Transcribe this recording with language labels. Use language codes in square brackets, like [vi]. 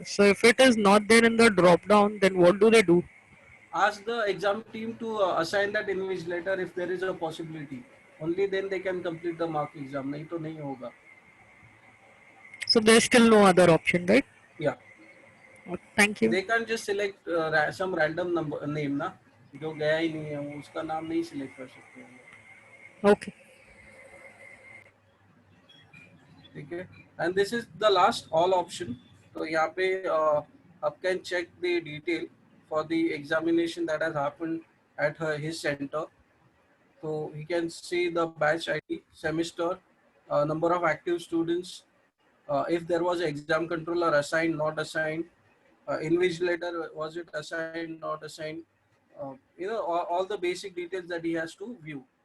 [en] So if it is not there in the drop down, then what do they do? Ask the exam team to assign that invigilator if there is a possibility. Only then they can complete the mark exam. [hi] नहीं तो नहीं होगा. [en] So there's still no other option, right? Yeah. Thank you. They can't just select some random number name [hi] ना, जो गया ही नहीं है वो उसका नाम नहीं select कर सकते हैं. [en] Okay. [hi] ठीक है? [en] And this is the last all option. [hi] तो यहाँ पे आप [en] can check the detail for the examination that has happened at his center. So he can see the batch ID, semester, number of active students, if there was an exam controller assigned, not assigned, invigilator, was it assigned, not assigned, all the basic details that he has to view.